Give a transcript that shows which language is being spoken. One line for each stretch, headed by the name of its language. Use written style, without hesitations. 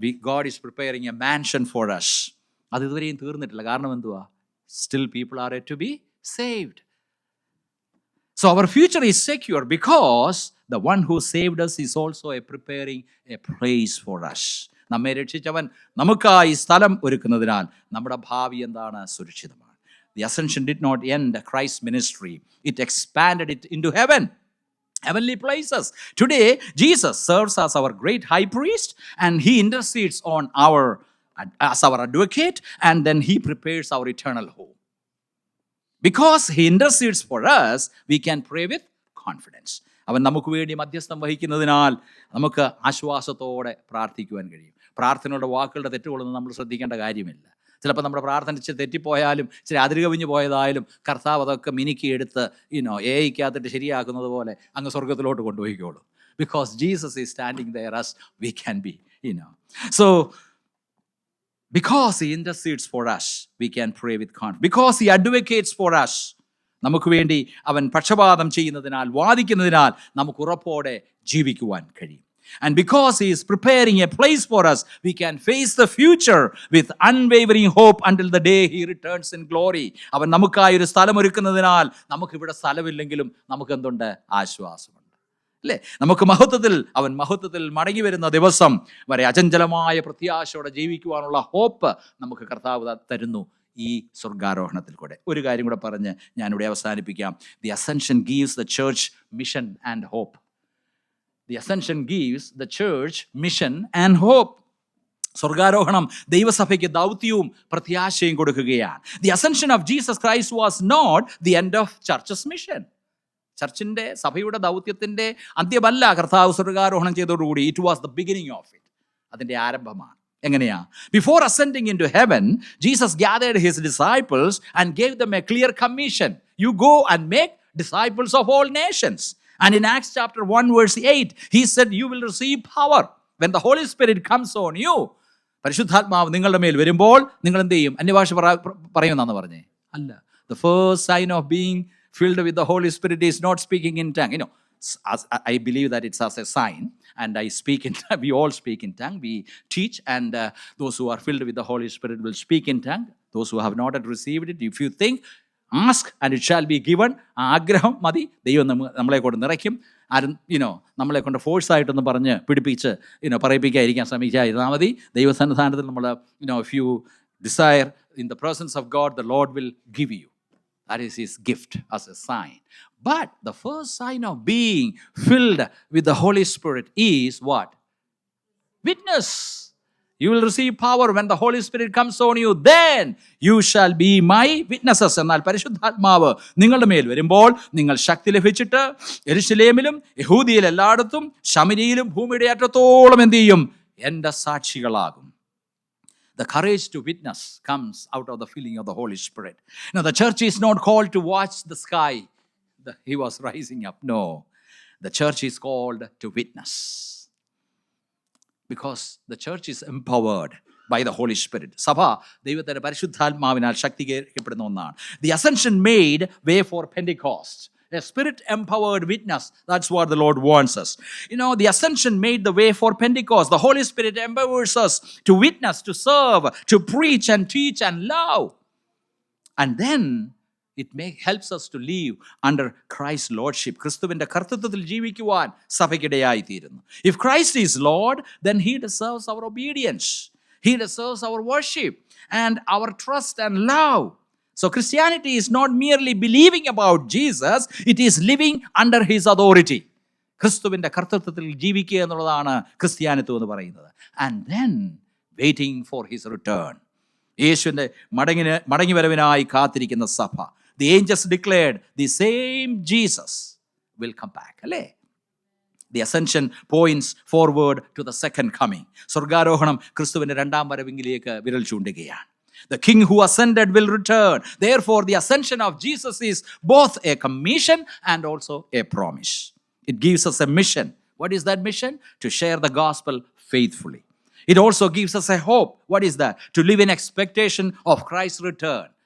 English: God is preparing a mansion for us.
Malayalam: അത് ഇതുവരെയും തീർന്നിട്ടില്ല. കാരണം എന്തുവാ?
English: Still people are yet to be saved. So our future is secure because the one who saved us is also preparing a place for us.
Malayalam: നമ്മെ രക്ഷിച്ചവൻ നമുക്കായി സ്ഥലം ഒരുക്കുന്നതിനാൽ നമ്മുടെ ഭാവി എന്താണ്? സുരക്ഷിതമാണ്.
English: The ascension did not end Christ's ministry. It expanded it into heaven. Heavenly places. Today, Jesus serves as our great high priest and he intercedes on as our advocate, and then he prepares our eternal home. Because he intercedes for us, we can pray with confidence.
Malayalam: അവൻ നമുക്ക് വേണ്ടി മധ്യസ്ഥം വഹിക്കുന്നതിനാൽ നമുക്ക് ആശ്വാസത്തോടെ പ്രാർത്ഥിക്കുവാൻ കഴിയും. പ്രാർത്ഥനയുടെ വാക്കുകളുടെ തെറ്റുകളൊന്നും നമ്മൾ ശ്രദ്ധിക്കേണ്ട കാര്യമില്ല. ചിലപ്പോൾ നമ്മുടെ പ്രാർത്ഥന തെറ്റിപ്പോയാലും ഇച്ചിരി അതിരുകവിഞ്ഞു പോയതായാലും കർത്താവ് അതൊക്കെ മിനുക്കിയെടുത്ത് ഏയ്ക്കകത്തിട്ട് ശരിയാക്കുന്നത് പോലെ അങ്ങ് സ്വർഗത്തിലോട്ട് കൊണ്ടുപോയിക്കോളൂ.
English: Because Jesus is standing there as we can be. So because he intercedes for us, we can pray with confidence. Because he advocates for us,
Malayalam: നമുക്ക് വേണ്ടി അവൻ പക്ഷപാതം ചെയ്യുന്നതിനാൽ, വാദിക്കുന്നതിനാൽ നമുക്ക് ഉറപ്പോടെ ജീവിക്കുവാൻ കഴിയും.
English: And because he is preparing a place for us, we can face the future with unwavering hope until the day he returns in glory.
Malayalam: അവൻ നമുക്കായി ഒരു സ്ഥലം ഒരുക്കുന്നതിനാൽ നമുക്കിവിടെ സ്ഥലമില്ലെങ്കിലും നമുക്ക് എന്തുണ്ട്? ആശ്വാസമുണ്ട്, അല്ലേ? നമുക്ക് അവൻ മഹത്വത്തിൽ മടങ്ങി വരുന്ന ദിവസം വരെ അചഞ്ചലമായ പ്രത്യാശയോടെ ജീവിക്കുവാനുള്ള ഹോപ്പ് നമുക്ക് കർത്താവ് തരുന്നു ഈ സ്വർഗാരോഹണത്തിൽ കൂടെ. ഒരു കാര്യം കൂടെ പറഞ്ഞ് ഞാനിവിടെ അവസാനിപ്പിക്കാം.
English: The ascension gives the church mission and hope. The ascension gives the church mission and hope.
Malayalam: സ്വർഗാരോഹണം ദൈവസഭയ്ക്ക് ദൗത്യവും പ്രത്യാശയും കൊടുക്കുകയാണ്.
English: The ascension of Jesus Christ was not the end of church's mission.
Malayalam: ചർച്ചിൻ്റെ, സഭയുടെ ദൗത്യത്തിൻ്റെ അന്ത്യമല്ല കർത്താവ് സ്വർഗാരോഹണം ചെയ്തതോടുകൂടി.
English: It was the beginning of it.
Malayalam: അതിൻ്റെ ആരംഭമാണ്. എങ്ങനെയാ?
English: Before ascending into heaven, Jesus gathered his disciples and gave them a clear commission. You go and make disciples of all nations. And in Acts chapter 1 verse 8, he said, you will receive power when the Holy Spirit comes on you.
Malayalam: പരിശുദ്ധാത്മാവ് നിങ്ങളുടെ മേൽ വരുമ്പോൾ നിങ്ങൾ എന്ത് ചെയ്യും? അന്യഭാഷ പറയുമെന്നാണ് പറഞ്ഞേ? അല്ല.
English: The first sign of being filled with the Holy Spirit is not speaking in tongue. I believe that it's as a sign, and I speak in tongue. We all speak in tongue. We teach, and those who are filled with the Holy Spirit will speak in tongue. Those who have not yet received it, if you think, ask and it shall be given.
Malayalam: ആഗ്രഹം മതി, ദൈവം നമ്മളെ കൊണ്ട് നിറയ്ക്കും. ആരും നമ്മളെ കൊണ്ട് ഫോഴ്സായിട്ടൊന്ന് പറഞ്ഞ് പിടിപ്പിച്ച് പറയിപ്പിക്കാതിരിക്കാൻ ശ്രമിക്കാതിരുന്നാൽ മതി. ദൈവസന്നിധാനത്തിൽ നമ്മൾ
English: if you desire in the presence of God, the Lord will give you. That is his gift as a sign. But the first sign of being filled with the Holy Spirit is what? Witness. You will receive power when the Holy Spirit comes on you. Then you shall be my witnesses.
Malayalam: എന്നാൽ പരിശുദ്ധാത്മാവ് നിങ്ങളുടെ മേൽ വരുമ്പോൾ നിങ്ങൾ ശക്തി ലഭിച്ചിട്ട് യെരൂശലേമിലും യഹൂദിയയിൽ എല്ലായിടത്തും ശമരിയിലും ഭൂമിയുടെ അറ്റത്തോളം എന്ത് ചെയ്യും? എൻ്റെ സാക്ഷികളാകും.
English: The courage to witness comes out of the filling of the Holy Spirit. Now the church is not called to watch the sky. He was rising up. No. The church is called to witness. Because the church is empowered by the Holy Spirit.
Malayalam: സഭ ദൈവത്തിന്റെ പരിശുദ്ധാത്മാവിനാൽ ശക്തീകരിക്കപ്പെടുന്ന ഒന്നാണ്.
English: The ascension made way for Pentecost. A spirit-empowered witness. That's what the Lord wants us. The ascension made the way for Pentecost. The Holy Spirit empowers us to witness, to serve, to preach and teach and love. And then it helps us to live under Christ's lordship.
Malayalam: ക്രിസ്തുവിന്റെ കർത്തൃത്വത്തിൽ ജീവിക്കുവാൻ സഭയ്ക്കിടയായി തീരുന്നു.
English: If Christ is Lord, then he deserves our obedience. He deserves our worship and our trust and love. So Christianity is not merely believing about Jesus, it is living under his authority.
Malayalam: ക്രിസ്തുവിന്റെ കർത്തൃത്വത്തിൽ ജീവിക്കുക എന്നുള്ളതാണ് ക്രിസ്ത്യാനിത്വം എന്ന് പറയുന്നത്.
English: And then waiting for his return.
Malayalam: യേശുവിന്റെ മടങ്ങി വരവിനായി കാത്തിരിക്കുന്ന സഭ.
English: The angels declared the same Jesus will come back.
Malayalam: അല്ലേ?
English: The ascension points forward to the second coming.
Malayalam: സ്വർഗാരോഹണം ക്രിസ്തുവിന്റെ രണ്ടാം വരവിലേക്ക് വിരൽ ചൂണ്ടുകയാണ്.
English: The king who ascended will return. Therefore, the ascension of Jesus is both a commission and also a promise. It gives us a mission. What is that mission? To share the gospel faithfully. It also gives us a hope. What is that? To live in expectation of Christ's return.